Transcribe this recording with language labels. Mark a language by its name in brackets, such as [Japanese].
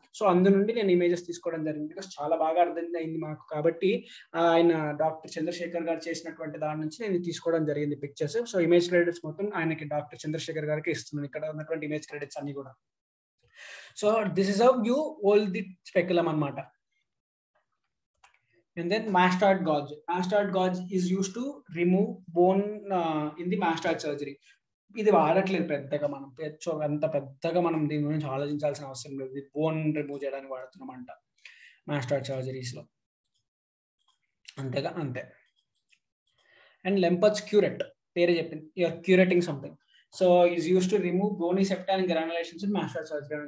[Telugu] So అందు నుండి నేను ఇమేజెస్ తీసుకోవడం జరిగింది, బికాస్ చాలా బాగా అర్థమైంది మాకు. కాబట్టి ఆయన డాక్టర్ చంద్రశేఖర్ గారు చేసినటువంటి దాని నుంచి నేను తీసుకోవడం జరిగింది పిక్చర్స్. సో ఇమేజ్ క్రెడిట్స్ మొత్తం ఆయనకి, డాక్టర్ చంద్రశేఖర్ గారికి ఇస్తున్నాను ఇక్కడ ఉన్నటువంటి ఇమేజ్ క్రెడిట్స్ అన్ని కూడా. [English] So this is how you hold the speculum అన్నమాట. And then mastoid gauge. Mastoid gauge is used to remove bone in the mastoid surgery. [Telugu] ఇది వాడట్లేదు పెద్దగా మనం, అంత పెద్దగా మనం దీని గురించి ఆలోచించాల్సిన అవసరం లేదు. ఇది బోన్ రిమూవ్ చేయడానికి వాడుతున్నామంట మాస్టాయిడ్ సర్జరీస్ లో, అంతేగా అంతే. [English] and లెంపచ్ curette, [Telugu] పేరే చెప్పింది, [English] You're curetting something. So is used to remove bony septa and granulations in mastoid surgery.